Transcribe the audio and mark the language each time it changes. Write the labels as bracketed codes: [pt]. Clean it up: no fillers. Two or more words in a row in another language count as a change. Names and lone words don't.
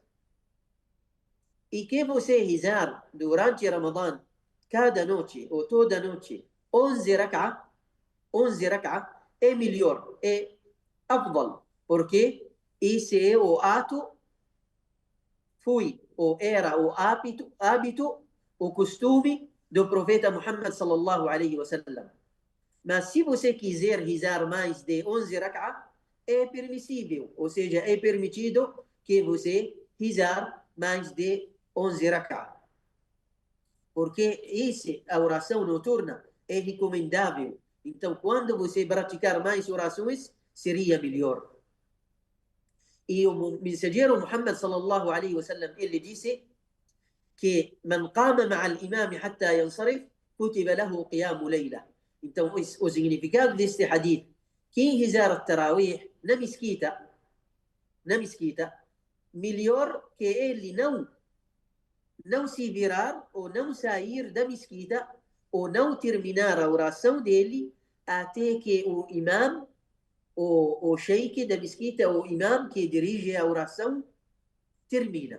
[pt] E que você rezar durante Ramadã, cada noite ou toda noite, 11 rak'ah, é melhor, é afdal, porque esse é o ato, foi ou era o hábito, o costume do profeta Muhammad [ar] صلى الله عليه وسلم. [pt] Mas se você quiser rezar mais de 11 rak'ah, é permissível, ou seja, é permitido que você rezar mais de 11 rak'ah. Porque a oração noturna é recomendável. Então, quando você praticar mais orações, seria melhor. E o mensageiro Muhammad [ar] صلى الله عليه وسلم, [pt] ele disse que [ar] من قام مع الإمام حتى ينصرف كتب له قيام ليلة. [pt] Então, o significado deste hadith, quem rezar a Tarawih na mesquita, melhor que ele não não se virar ou não sair da mesquita ou não terminar a oração dele até que o imam, o sheik da mesquita, o imam que dirige a oração, termina.